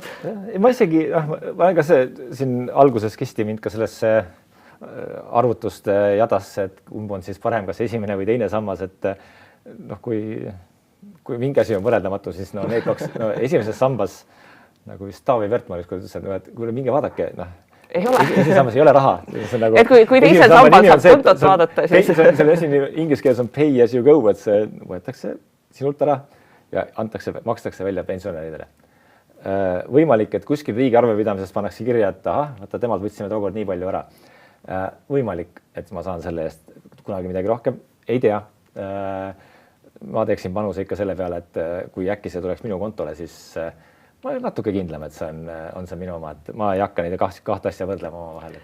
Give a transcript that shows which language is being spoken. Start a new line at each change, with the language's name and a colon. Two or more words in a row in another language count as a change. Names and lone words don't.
Estonian: Ma isegi, ma olen ka siin alguses kisti mind ka sellesse arvutuste jadasse, et kumb on siis parem, kas esimene või teine sammas, et kui mingi asi on võrreldamatu, siis need kaks, esimeses sambas, nagu vist Taavi Vertmann ütles, et kui minge vaadake, ei ole. Esimeses sambas ei ole raha. Nagu, et kui teisel sambal saab kontot vaadata, siis... Selle asi inglise keeles on
English: pay as you go,
Estonian: et see võetakse sinult ära ja makstakse välja pensionäridele. Võimalik, et kuskil riigi arvepidamises pannakse kirja, et vaata, temalt võtsime tookord nii palju ära. Võimalik, et ma saan selle eest kunagi midagi rohkem, ei tea. Ma teeksin panuse ikka selle peale, et kui äkki see tuleks minu kontole, siis ma olen natuke kindlam, et see on see minu oma, et ma ei hakka neid kahte asja võrdlema oma vahel.